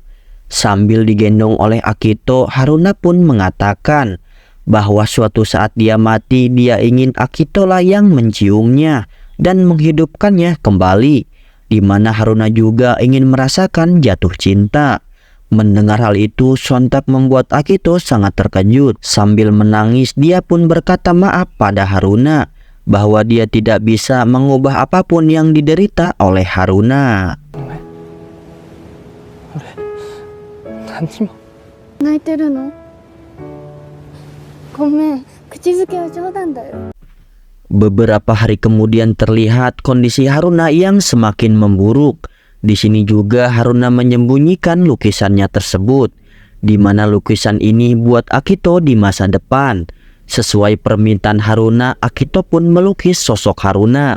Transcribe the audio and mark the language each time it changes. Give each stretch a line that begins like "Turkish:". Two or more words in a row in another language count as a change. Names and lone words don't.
Indonesian: Sambil digendong oleh Akito, Haruna pun mengatakan bahwa suatu saat dia mati, dia ingin Akito lah yang menciumnya dan menghidupkannya kembali, di mana Haruna juga ingin merasakan jatuh cinta. Mendengar hal itu sontak membuat Akito sangat terkejut. Sambil menangis, dia pun berkata maaf pada Haruna bahwa dia tidak bisa mengubah apapun yang diderita oleh Haruna.
Japanese: 泣いてるの？ごめん、口づけは冗談だよ。
Indonesian: Beberapa hari kemudian terlihat kondisi Haruna yang semakin memburuk. Di sini juga Haruna menyembunyikan lukisannya tersebut, di mana lukisan ini buat Akito di masa depan. Sesuai permintaan Haruna, Akito pun melukis sosok Haruna.